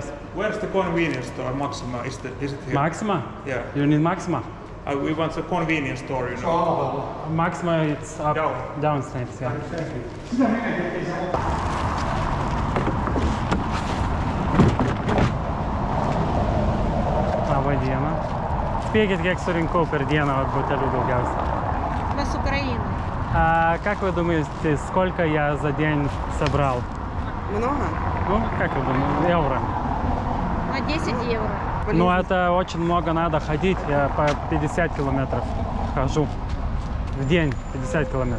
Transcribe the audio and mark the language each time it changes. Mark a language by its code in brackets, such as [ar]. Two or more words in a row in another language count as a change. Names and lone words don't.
[en] Where's the convenience store, Maxima? Is it here? Maxima? Yeah. You need Maxima? We want a convenience store, you know. Maxima, it's up downstairs, yeah. [lt] Labą dieną. Spėkit, kiek surinkau per dieną butelių daugiausia. [ru] Мы с Украины. А как вы думаете, сколько я за день собрал? Много? Ну, как вы думаете, евро? На 10 евро. Ну, это очень много надо ходить. Я по 50 километров хожу в день, 50 километров.